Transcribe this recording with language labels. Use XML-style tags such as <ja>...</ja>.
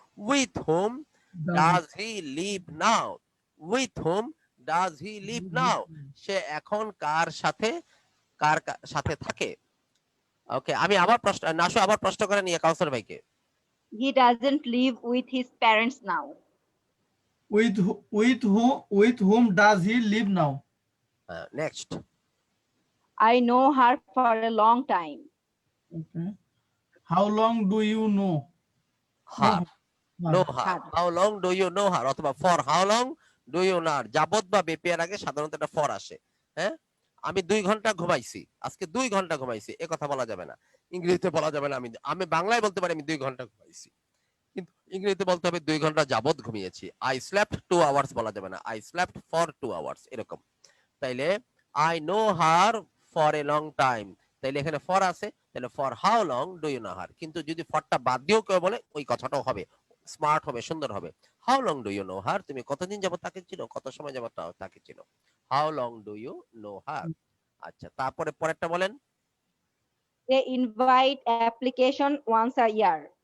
<en>with whom does he live now, with whom does he live now,</en> <bn>সে এখন কার সাথে, সাথে থাকে। ওকে, আমি আবার প্রশ্ন, নাসু আবার প্রশ্ন করে নিয়ে কাউসার ভাইকে।</bn> <en>He doesn't live with his parents now. with whom does he live now? Next. I know her for a long time. Okay. How long do you know? Her, know her, Her. How long do you know her, অথবা for how long do you know her.</en> <bn>যাবত বা বেপিয়ার আগে সাধারণত একটা for আসে। হ্যাঁ, আমি 2 ঘন্টা ঘুমাইছি, আজকে 2 ঘন্টা ঘুমাইছি, এ কথা বলা যাবে না, ইংরেজিতে বলা যাবে না। আমি আমি বাংলায় বলতে পারি আমি 2 ঘন্টা ঘুমাইছি, কিন্তু ইংরেজিতে বলতে হবে 2 ঘন্টা যাবত ঘুমিয়েছি।</bn> <en>I slept 2 hours</en> <bn>বলা যাবে না,</bn> <en>I slept for 2 hours, এরকম। তাইলে I know her for a long time,</en> <bn>তাইলে এখানে ফর আছে, তাহলে</bn> <en>For how long do you know her.</en> <bn>কিন্তু যদি ফরটা বাদ দিয়েও কেউ বলে, ওই কথাটাও হবে, স্মার্ট হবে, সুন্দর হবে।</bn> <en>how long do you know her,</en> <bn>তুমি কতদিন যাবত তাকে চিনো, কত সময় যাবত তাকে চিনো।</bn> <en>How long do you know her.</en> <bn>আচ্ছা, তারপরে পরেরটা বলেন।</bn> <en>They invite application once a year.</en>